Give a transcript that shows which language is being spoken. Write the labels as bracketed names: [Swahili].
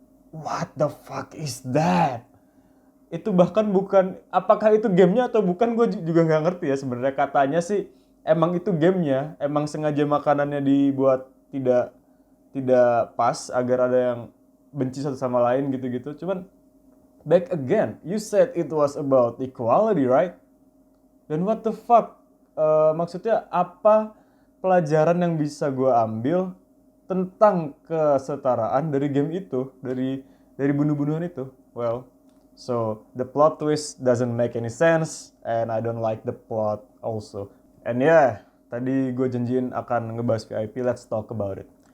[English] What the fuck is that? [Indonesian] Itu bahkan bukan, apakah itu gamenya atau bukan, gue juga nggak ngerti ya sebenarnya. Katanya sih emang itu gamenya, emang sengaja makanannya dibuat tidak tidak pas agar ada yang benci satu sama lain gitu-gitu. [English] Cuman back again, you said it was about equality, right? Dan what the fuck? [Indonesian] Maksudnya apa pelajaran yang bisa gue ambil tentang kesetaraan dari game itu, dari bunuh-bunuhan itu? [English] Well, so the plot twist doesn't make any sense, and I don't like the plot also. And yeah, [Indonesian] tadi gue janjiin akan ngebahas VIP, [English] let's talk about it.